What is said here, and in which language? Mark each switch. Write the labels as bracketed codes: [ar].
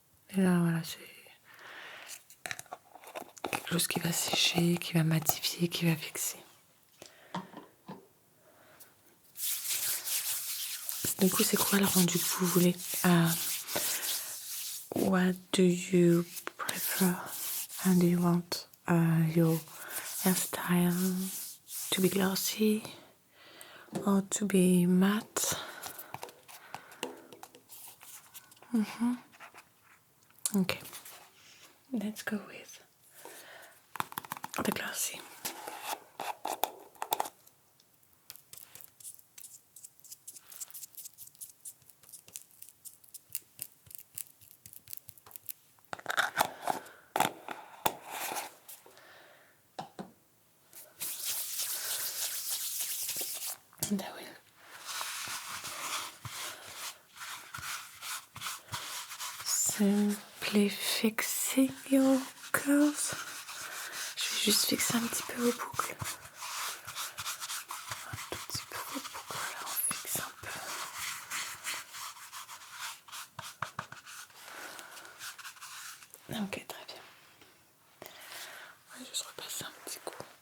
[fr] Et là, voilà, c'est quelque chose qui va sécher, qui va matifier, qui va fixer. Du coup, c'est quoi le rendu que vous voulez? [en] What do you prefer? And do you want your hairstyle to be glossy or to be matte? Okay, let's go with the glossy. And I will simply fixing your curls. [fr] Je vais juste fixer un petit peu vos boucles. Un tout petit peu vos boucles, là, on fixe un peu. Ok, très bien. On va juste repasser un petit coup.